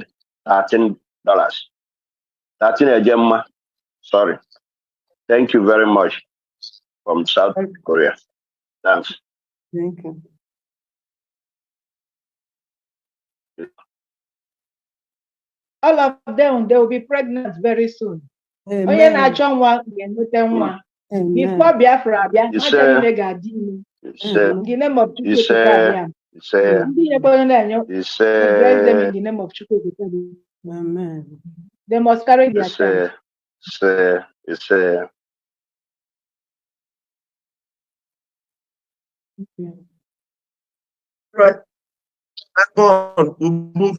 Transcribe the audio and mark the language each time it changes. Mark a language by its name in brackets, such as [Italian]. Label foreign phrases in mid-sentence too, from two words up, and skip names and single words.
[Igbo] 13 Ejema. [English] Sorry. Thank you very much from South Korea. Thanks. Thank you. All of them, they will be pregnant very soon. Amen. [Igbo] Onye na-achọ nwa ga-enweta nwa. Before Biafra abịa, ha niile ga-adị ime. [English] In the name of Chukwu. [Igbo] Ndị nyekwana na-enye, [English] we bless them in the name of Chukwu. Amen. They must carry their child. Right. On. We'll move.